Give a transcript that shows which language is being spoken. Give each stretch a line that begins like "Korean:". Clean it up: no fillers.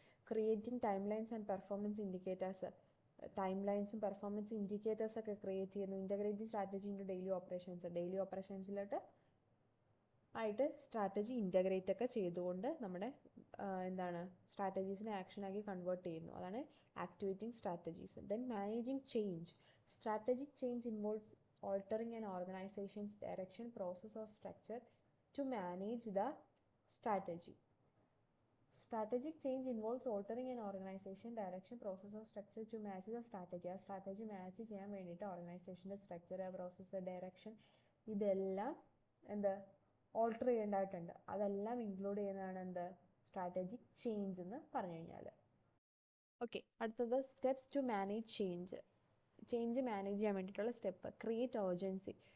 English: creating time lines and performance indicators,
Malayalam: time ലൈൻസും performance ഇൻഡിക്കേറ്റേഴ്സൊക്കെ create ചെയ്യുന്നു.
English: integrating strategy in to
Malayalam: daily ഓപ്പറേഷൻസിലോട്ട് ആയിട്ട് strategy integrate ഒക്കെ ചെയ്തുകൊണ്ട് നമ്മുടെ എന്താണ് സ്ട്രാറ്റജീസിനെ ആക്ഷനാക്കി കൺവേർട്ട് ചെയ്യുന്നു. അതാണ് activating strategies.
English: Then managing change. Strategic change involves altering an organization's direction, process or structure to manage the strategy. Strategic change involves altering an organization direction, process or structure to match the strategy.
Malayalam: ആ strategy match ചെയ്യാൻ വേണ്ടിയിട്ട് ഓർഗനൈസേഷൻ്റെ structure, process, direction ഇതെല്ലാം എന്ത് alter ചെയ്യേണ്ടതായിട്ടുണ്ട്. അതെല്ലാം include ചെയ്യുന്നതാണ് എന്ത് strategic change എന്ന് പറഞ്ഞു കഴിഞ്ഞാൽ. ഓക്കെ, അടുത്തത്
English: Steps to manage change.
Malayalam: Change manage ചെയ്യാൻ വേണ്ടിയിട്ടുള്ള സ്റ്റെപ്പ്.
English: Create urgency.